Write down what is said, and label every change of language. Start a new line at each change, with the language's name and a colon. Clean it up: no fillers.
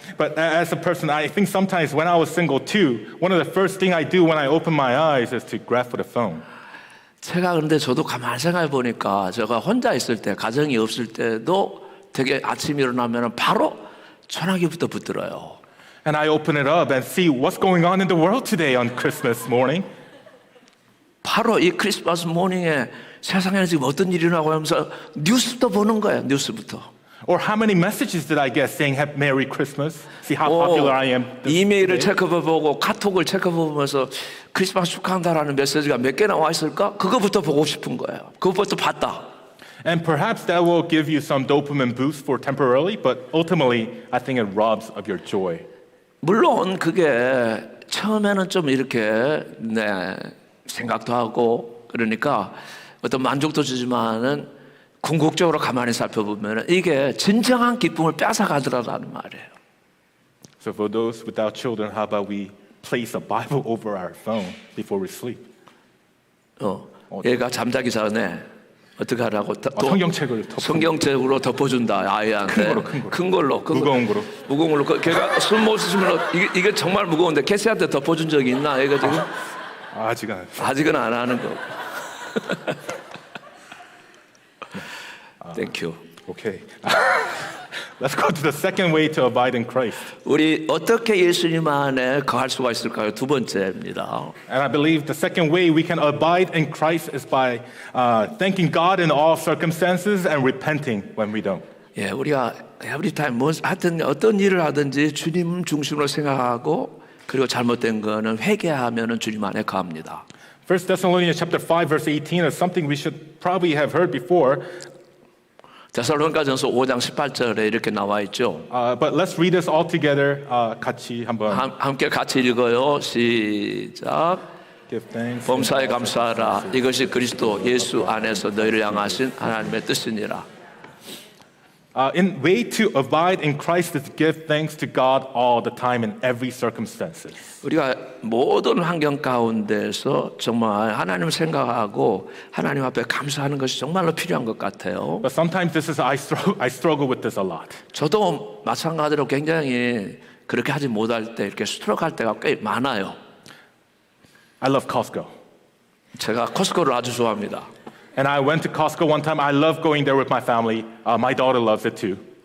English: But as a person, I think sometimes when I was single too, one of the first thing I do when I open my eyes is to grab for the phone.
Korean: 제가 그런데 저도 가만히 생각해 보니까 제가 혼자 있을 때 가정이 없을 때도 되게 아침에 일어나면 바로 전화기부터 붙들어요.
English: And I open it up and see what's going on in the world today on Christmas morning.
Korean: 바로 이 크리스마스 모닝에 세상에 지금 어떤 일이 일어나고 하면서 뉴스부터 보는 거예요. 뉴스부터.
English: Or how many messages did I get saying Happy Merry Christmas? See how popular I am.
Korean: 이메일을
English: today?
Korean: 체크해보고 카톡을 체크해보면서 크리스마스 축하한다라는 메시지가 몇 개 나와 있을까? 그거부터 보고 싶은 거예요. 그것부터 봤다.
English: And perhaps that will give you some dopamine boost for temporarily, but ultimately, I think it robs of your joy.
Korean: 물론 그게 처음에는 좀 이렇게 생각도 하고 그러니까 어떤 만족도 주지만은 궁극적으로 가만히 살펴보면 이게 진정한 기쁨을 뺏어가더라라는 말이에요.
English: So for those without children, how about we place a Bible over our phone before we sleep?
Korean: 얘가 잠자기 전에 어떻게 하라고? 성경책을 성경책으로 덮어준다 아이한테. 큰 걸로. 무거운 거로. 무거운 걸로. 걔가 술 못 쓰시면 이게 정말 무거운데 캐시한테 덮어준 적이 있나? 얘가 지금 아직은 안 하는 거.
English: Thank you. Okay. Let's go to the second way to abide in Christ.
Korean: 우리 어떻게 예수님 안에 거할 수가 있을까요? 두 번째입니다.
English: And I believe the second way we can abide in Christ is by thanking God in all circumstances and repenting when we don't.
Korean: 예, 우리가
English: every time
Korean: 하여튼 어떤 일을 하든지 주님 중심으로 생각하고 그리고 잘못된 거는 회개하면은 주님 안에 거합니다.
English: 1 Thessalonians chapter 5 verse 18 is something we should probably have heard before.
Korean: 데살로니가전서 5장 18절에 이렇게 나와 있죠.
English: But let's read this all together.
Korean: 같이 한번 함께 같이 읽어요. 시작.
English: Give thanks.
Korean: 범사에 감사하라. 이것이 그리스도 예수 안에서 너희를 향하신 하나님의 뜻이니라.
English: In way to abide in Christ is to give thanks to God all the time in every circumstances.
Korean: 우리가 모든 환경 가운데서 정말 하나님을 생각하고 하나님 앞에 감사하는 것이 정말로 필요한 것 같아요.
English: But sometimes this is I struggle with this a lot.
Korean: 저도 마찬가지로 굉장히 그렇게 하지 못할 때 이렇게 스트럭할 때가 꽤 많아요.
English: I love Costco.
Korean: 제가 코스코를 아주 좋아합니다.
English: And I went to Costco one time. I love going there with my family. My daughter loves it too.